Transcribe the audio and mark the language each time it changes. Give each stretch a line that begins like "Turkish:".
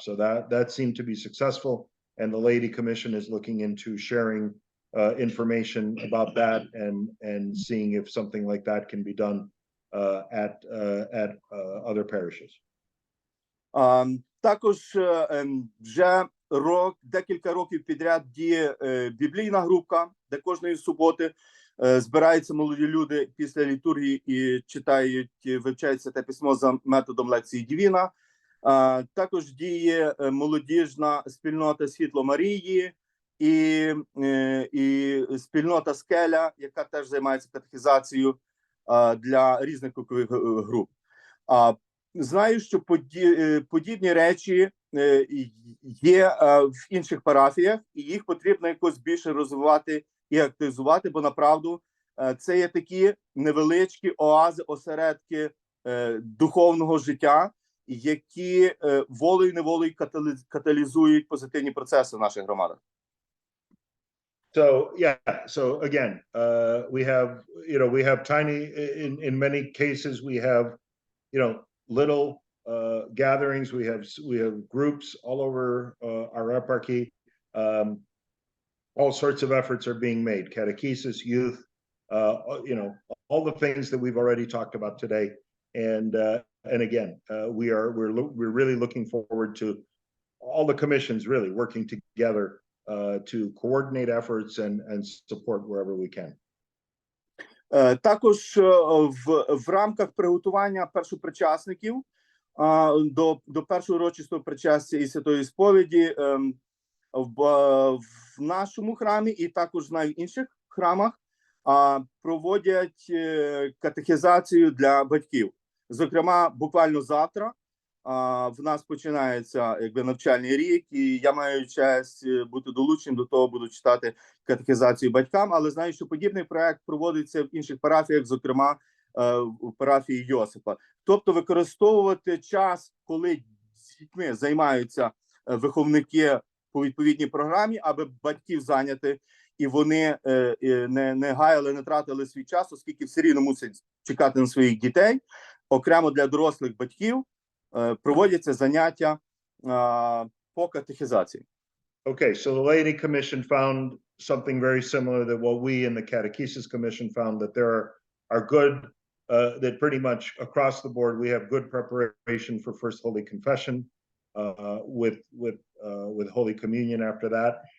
English: So that seemed to be successful, and the Laity Commission is looking into sharing information about that and seeing if something like that can be done at other parishes.
Ukrainian: Також вже декілька років підряд діє біблійна група, де кожної суботи збираються молоді люди після літургії і вивчають Святе Письмо за методом лекції Дівіна. Також діє молодіжна спільнота Світло Марії і спільнота Скеля, яка теж займається катехізацією для різних вікових груп. Знаю, що подібні речі є в інших парафіях, і їх потрібно якось більше розвивати і активізувати, бо направду це є такі невеличкі оази, осередки духовного життя, які волею-неволею каталізують позитивні процеси в наших громадах.
English: So again, we have tiny, in many cases, we have, little gatherings. We have groups all over our eparchy. All sorts of efforts are being made: catechesis, youth, all the things that we've already talked about today. And again, we're really looking forward to all the commissions really working together to coordinate efforts and support wherever we can.
Ukrainian: Також в рамках приготування першопричасників до першого урочистого причастя і святої сповіді в нашому храмі і також в інших храмах проводять катехізацію для батьків. Зокрема, буквально завтра в нас починається навчальний рік, і я маю честь бути долученим до того, буду читати катехізацію батькам, але знаю, що подібний проект проводиться в інших парафіях, зокрема в парафії Йосипа. Тобто використовувати час, коли з дітьми займаються виховники по відповідній програмі, аби батьків зайняти, і вони не гаяли, не тратили свій час, оскільки все рівно мусять чекати на своїх дітей. Окремо для дорослих батьків проводяться заняття по катехізації.
English: Okay, so the Laity Commission found something very similar to what we in the Catechesis Commission found, that there are good, that pretty much across the board we have good preparation for First Holy Confession. with Holy Communion after that.